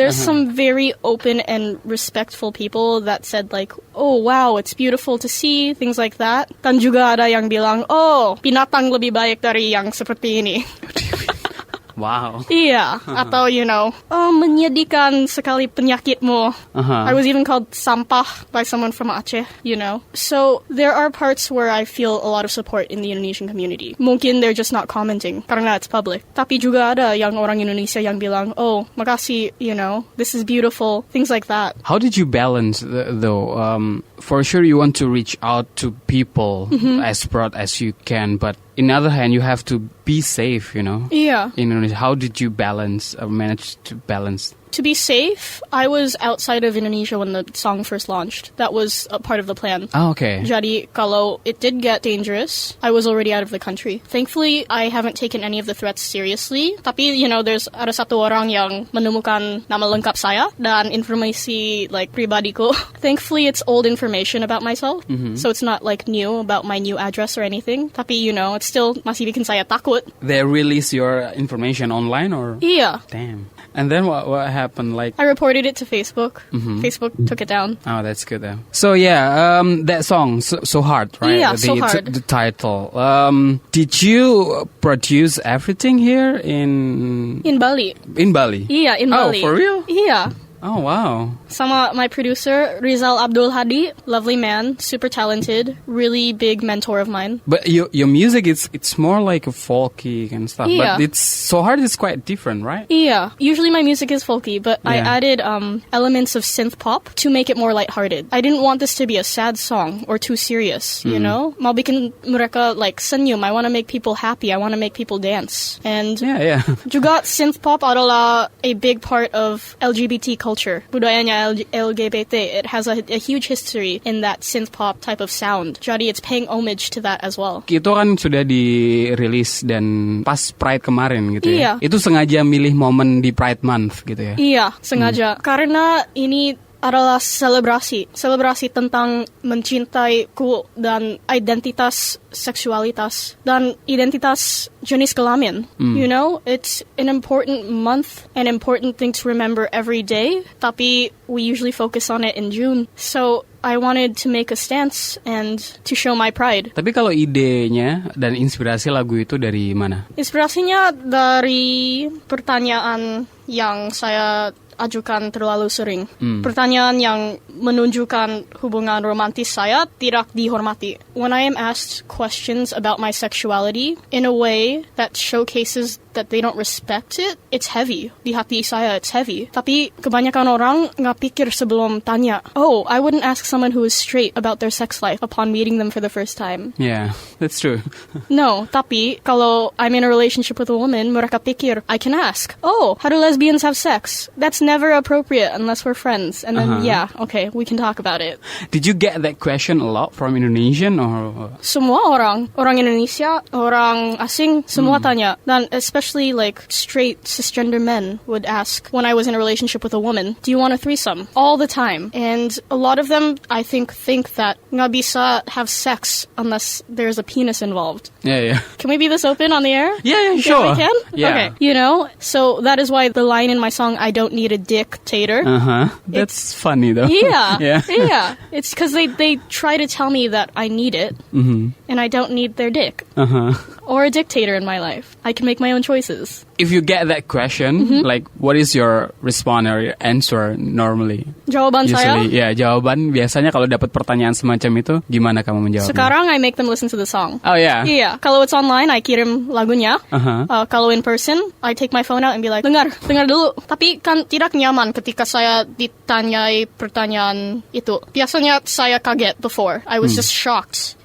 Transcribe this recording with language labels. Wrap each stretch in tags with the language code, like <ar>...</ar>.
<en>There's some very open and respectful people that said like, oh wow, it's beautiful to see, things like that.</en> <id>Dan juga ada yang bilang, oh, binatang lebih baik dari yang seperti ini.</id> <en>Wow.</en> <id>Iya, atau you know, oh menyedihkan sekali penyakitmu.</id> <en>I was even called sampah by someone from Aceh, you know. So there are parts where I feel a lot of support in the Indonesian community. Mungkin they're just not commenting karena it's public.</en> <id>Tapi juga ada yang orang Indonesia yang bilang, oh makasih,</id> <en>you know, this is beautiful, things like that. How did you balance though? For sure you want to reach out to people as broad as you can, but in the other hand, you have to be safe, you know? Yeah. In Indonesia, how did you manage to balance? To be safe, I was outside of Indonesia when the song first launched. That was a part of the plan. Oh, okay.</en> <id>Jadi, kalau</id> <en>it did get dangerous, I was already out of the country. Thankfully, I haven't taken any of the threats seriously.</en> <id>Tapi, you know, ada satu orang yang menemukan nama lengkap saya dan informasi, like, pribadiku.</id> <en>Thankfully, it's old information about myself. So it's not, like, new about my new address or anything.</en> <id>Tapi, you know,</id> <en>it's still</en> <id>masih bikin saya takut.</id> <en>They release your information online or?</en> <id>Iya.</id> <en>Damn. And then what happened? Like, I reported it to Facebook. Facebook took it down. Oh, that's good though. So yeah, that song, so Hard, right? Yeah, So Hard. The title. Did you produce everything here in Bali? In Bali? Yeah, in Bali. Oh, for real? Yeah. Oh, wow. Sama my producer, Rizal Abdul Hadi, lovely man, super talented, really big mentor of mine. But your music, it's more like a folky and stuff. Yeah. But it's So Hard is quite different, right? Yeah. Usually my music is folky, but I added elements of synth pop to make it more lighthearted. I didn't want this to be a sad song or too serious, you know?</en> <id>Mau bikin mereka like senyum.</id> <en>I want to make people happy. I want to make people dance. And yeah. juga synth pop adalah a big part of LGBT culture culture. Budayanya LGBT, it has a huge history in that synth pop type of sound. Jadi it's paying homage to that as well.</en> <id>Itu kan sudah dirilis dan pas Pride kemarin gitu ya. Iya. Itu sengaja milih momen di Pride Month gitu ya. Iya, sengaja. Karena ini adalah selebrasi tentang mencintaiku dan identitas seksualitas dan identitas jenis kelamin.</id> <en>You know, it's an important month, an important thing to remember every day, tapi we usually focus on it in June. So I wanted to make a stance and to show my pride.</en> <id>Tapi kalau idenya dan inspirasi lagu itu dari mana? Inspirasinya dari pertanyaan yang saya ajukan terlalu sering. Pertanyaan yang menunjukkan hubungan romantis saya tidak dihormati.</id> <en>When I am asked questions about my sexuality in a way that showcases that they don't respect it, it's heavy.</en> <id>Di hati saya,</id> <en>it's heavy.</en> <id>Tapi kebanyakan orang nggak pikir sebelum tanya.</id> <en>Oh, I wouldn't ask someone who is straight about their sex life upon meeting them for the first time. Yeah, that's true. No,</en> <id>tapi kalau</id> <en>I'm in a relationship with a woman,</en> <id>mereka pikir,</id> <en>I can ask, oh, how do lesbians have sex? That's never appropriate unless we're friends. And then, yeah, okay, we can talk about it. Did you get that question a lot from Indonesian or?</en> <id>Semua orang Indonesia, orang asing, semua tanya.</id> <en>Dan especially like straight cisgender men would ask when I was in a relationship with a woman, do you want a threesome? All the time. And a lot of them, I think that</en> <id>nggak bisa</id> <en>have sex unless there's a penis involved. Yeah. Can we be this open on the air? Yeah, sure. Yeah, we can? Yeah. Okay. You know, so that is why the line in my song, I don't need a dictator. That's funny though. Yeah. Yeah. It's because they try to tell me that I need it, and I don't need their dick. Or a dictator in my life. I can make my own choices. If you get that question, like, what is your response or your answer normally?</en> <id>Jawaban saya? Usually, ya, jawaban biasanya kalau dapat pertanyaan semacam itu, gimana kamu menjawabnya?</id> <en>Sekarang, I make them listen to the song. Oh, yeah?</en> <id>Iya. Kalau</id> <en>it's online, I</en> <id>kirim lagunya.</id> <en>Kalau in person, I take my phone out and be like,</en> <id>dengar dulu. Tapi kan tidak nyaman ketika saya ditanyai pertanyaan itu. Biasanya saya kaget</id> <en>before. I was just shocked.</en>